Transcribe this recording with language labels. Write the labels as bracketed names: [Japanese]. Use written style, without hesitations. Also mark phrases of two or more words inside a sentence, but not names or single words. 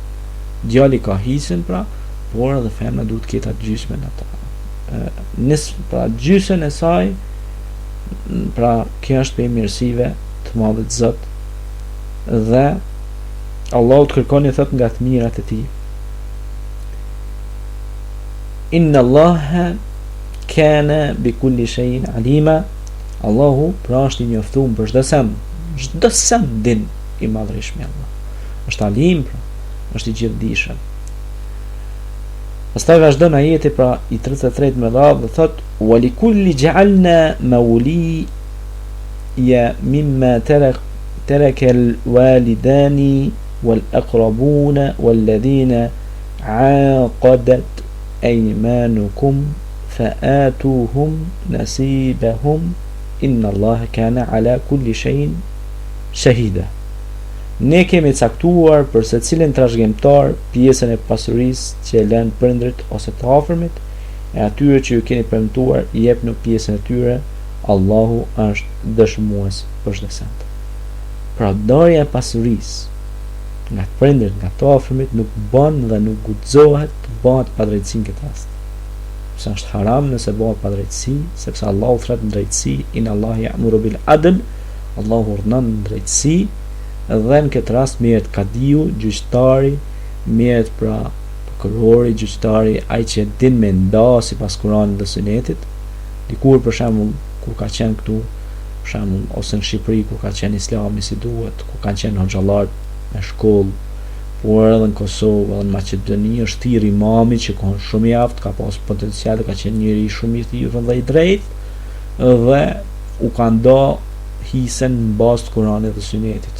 [Albanian] Djali ka hisën pra, por edhe femra duhet të ketë atë gjysmën ata. Pra gjysën e saj, pra kjo është për mirësive të madhe të Zot, dhe Allahu të kërkoni thot nga të mirat e tij. [Arabic] إن الله كان بكل شيء عليما. [Albanian] Allahu pra është i njoftuar për çdo send din i madhërishëm i Allah. Është alim, pra, është i gjithdijshëm. Pastaj vazhdon ajeti pra i 33 me radhë dhe thot: [Arabic] "ولكل جعلنا موالي مما ترك الوالدان والأقربون والذين عقدت أيمانكم فآتوهم نصيبهم إن الله كان على كل شيء شهيدا." [Albanian] Ne kemi caktuar për secilin trashëgimtar pjesën e pasurisë që e lënë prindrit ose të afërmit, e atyre që ju keni premtuar i jepni pjesën e tyre, Allahu është dëshmues për çdo send. Pra darja e pasurisë nga të prindrit, nga të afërmit nuk bën dhe nuk guxohet të bëhet pa drejtësi në këtë rast. Sa është haram nëse bëhet pa drejtësi, sepse Allahu thret në drejtësi, [Arabic] إن الله يأمر بالعدل, [Albanian] Allahu urdhnon drejtësi. Dhe në këtë rast merret kadiu, gjyqtari, merret pra prokurori, gjyqtari, ai që din me nda sipas Kuranit dhe Sunetit. Dikur për shembull kur ka qenë këtu, për shembull ose në Shqipëri kur ka qenë Islami si duhet, kur kanë qenë hoxhallar me shkollë, por edhe në Kosovë, edhe në Maqedoni është thirr imami që ka shumë i aftë, ka pas potencial, ka qenë njëri shumë i thirrur dhe i drejtë, dhe u ka nda hisën në bazë të Kuranit dhe Sunetit.